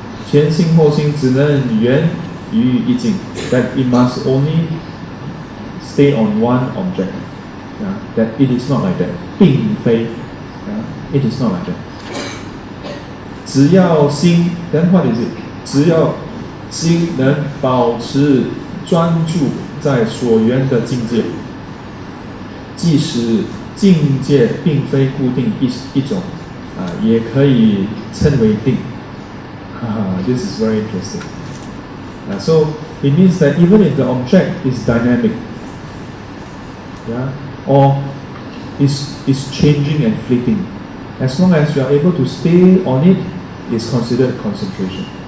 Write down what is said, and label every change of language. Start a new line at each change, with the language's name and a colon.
Chinese: 前心后心只能源于一境,
English: that it must only stay on one object. That it is not like that.
Chinese: 并非,
English: it is not like that.
Chinese: 只要心,
English: then what is it?
Chinese: 只要心能保持专注在所缘的境界，即使境界并非固定一种，也可以称为定。
English: This is very interesting. So it means that even if the object is dynamic, or is changing and fleeting, as long as you are able to stay on it, is considered concentration.